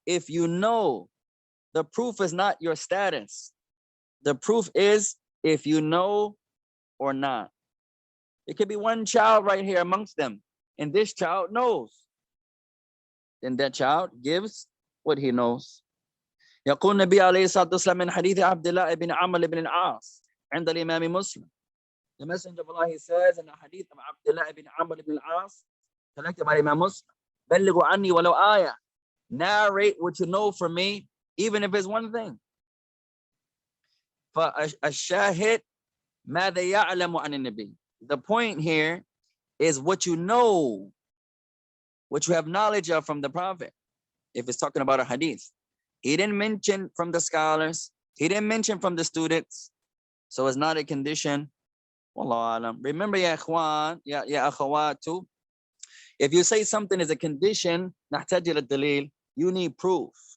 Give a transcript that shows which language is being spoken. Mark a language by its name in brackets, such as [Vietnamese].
[English] If you know, the proof is not your status. The proof is if you know or not. It could be one child right here amongst them, and this child knows. Then that child gives what he knows. [Arabic] يقول النبي عليه الصلاة والسلام من حديث عبدالله بن عمرو بن العاص عند الإمام مسلم. [English] The Messenger of Allah, he says in the hadith of Abdillah ibn Amr ibn al-As, collected by Imam Muslim, [Arabic] بلغوا عني ولو آية. [English] Narrate what you know from me, even if it's one thing. [Arabic] فالشاهد ماذا يعلم عن النبي. [English] The point here is what you know, what you have knowledge of from the Prophet. If it's talking about a hadith, he didn't mention from the scholars, he didn't mention from the students, so it's not a condition. Wallahu alam. Remember, ya ikhwan, ya akhawat too, if you say something is a condition, [Arabic] نحتاج إلى الدليل, [English] you need proof.